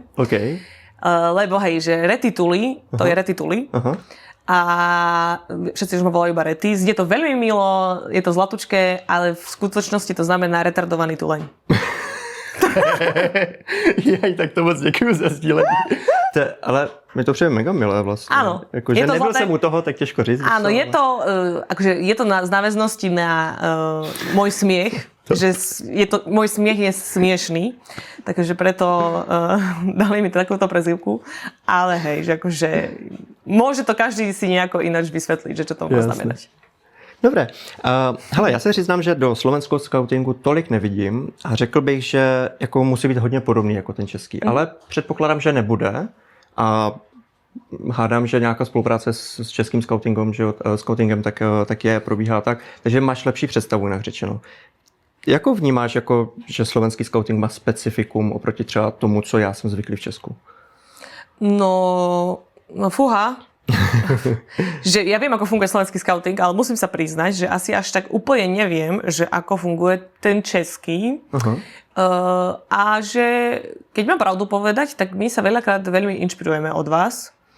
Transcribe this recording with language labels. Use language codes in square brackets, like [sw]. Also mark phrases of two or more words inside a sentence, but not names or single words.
[sk] OK. Lebo hej, že retituli, to je retituli. A všetci už ma volajú iba Rety. Je to veľmi milo, je to zlatučké, ale v skutočnosti to znamená retardovaný tuleň. [cs] Jej, tak to moc děkuju za sdílení. Ale mi to přijde mega milé vlastně. [sk] Áno. [cs] Jakože nebyl jsem u toho, tak těžko říct. [sk] Áno, je to, akože je to z náväznosti na môj smiech, že môj smiech je smiešný, takže preto dali mi takúto prezývku. Ale hej, že akože môže to každý si nejako ináč vysvetliť, že čo to má znamenať. Dobré. [cs] Hele, já se přiznám, že do slovenského skautingu tolik nevidím a řekl bych, že jako musí být hodně podobný jako ten český, ale předpokládám, že nebude a hádám, že nějaká spolupráce s českým skautingem, že skautingem tak je, probíhá tak, takže máš lepší představu, jinak řečeno. Jako vnímáš, jako, že slovenský skauting má specifikum oproti třeba tomu, co já jsem zvyklý v Česku? [sk] No fúha. Že ja viem, ako funguje slovenský skauting, ale musím sa priznať, že asi až tak úplne neviem, že ako funguje ten český. A že keď mám pravdu povedať, tak my sa veľakrát veľmi inšpirujeme od vás.